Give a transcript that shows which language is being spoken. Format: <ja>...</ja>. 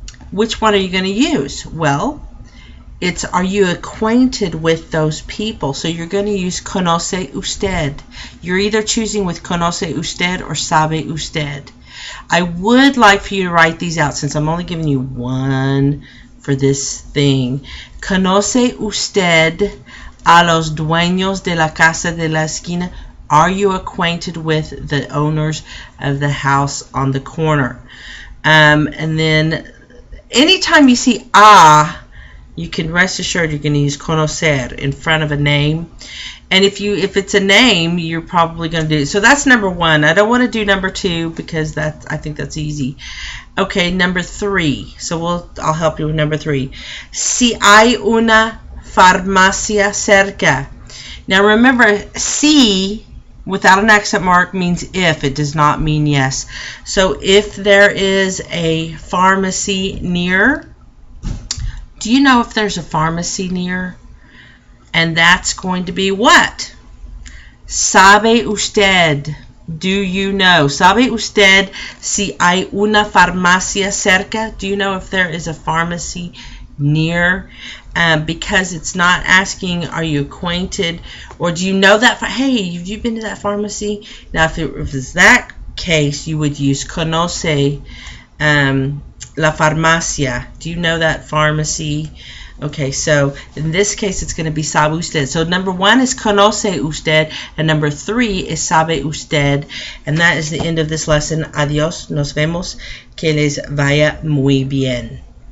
<en>Which one are you going to use? Well, it's are you acquainted with those people? So you're going to use</en> <es>conoce usted.</es> <en>You're either choosing with conoce usted or sabe usted. I would like for you to write these out since I'm only giving you one for this thing.</en> <es>Conoce usted a los dueños de la casa de la esquina.</es> <en>Are you acquainted with the owners of the house on the corner? And then anytime you see you can rest assured you're going to use conocer in front of a name. And if it's a name, you're probably going to do it. So that's number 1. I don't want to do number 2 because I think that's easy. Okay, number 3. So I'll help you with number 3.</en> <es>Si hay una farmacia cerca.</es> <en>Now remember, si without an accent mark means if. It does not mean yes. So if there is a pharmacy near, do you know if there's a pharmacy near? And that's going to be what?</en> <es>¿Sabe usted?</es> <en>Do you know?</en> <es>¿Sabe usted si hay una farmacia cerca?</es> <en>Do you know if there is a pharmacy near? Because it's not asking, are you acquainted? Or do you know that? Hey, have you been to that pharmacy? Now, if it's that case, you would use</en> <es>conoce la farmacia.</es> <en>Do you know that pharmacy? Okay, so in this case, it's going to be</en> <es>sabe usted.</es> <en>So number 1 is</en> <es>conoce usted,</es> <en>and number 3 is sabe usted. And that is the end of this lesson.</en> <es>Adiós, nos vemos, que les vaya muy bien.</es>